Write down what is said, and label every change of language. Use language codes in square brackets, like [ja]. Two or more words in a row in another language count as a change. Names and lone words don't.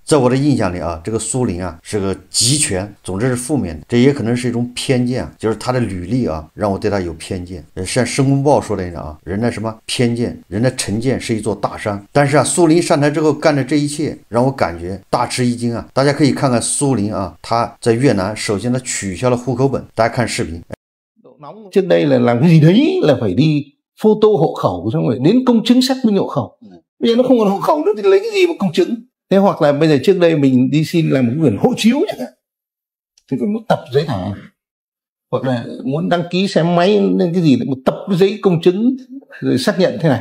[zh] 在我的印象里这个苏林是个集权，总之是负面的，这也可能是一种偏见就是他的履历让我对他有偏见。像《申公报》说的人的什么偏见，人的成见是一座大山。但是苏林上台之后干的这一切让我感觉大吃一惊大家可以看看苏林他在越南首先他取消了户口本，大家看视频。 [vi] Trước đây là làm cái gì đấy là phải đi photo hộ khẩu, xong rồi đến công chứng xác minh hộ khẩu. Bây giờ nó không còn hộ khẩu nữa thì lấy cái gì mà công chứng? Thế hoặc là bây giờ trước đây mình đi xin làm một quyển hộ chiếu chẳng hạn, thì có một tập giấy tờ, hoặc là muốn đăng ký xe máy nên cái gì một tập giấy công chứng rồi xác nhận thế này.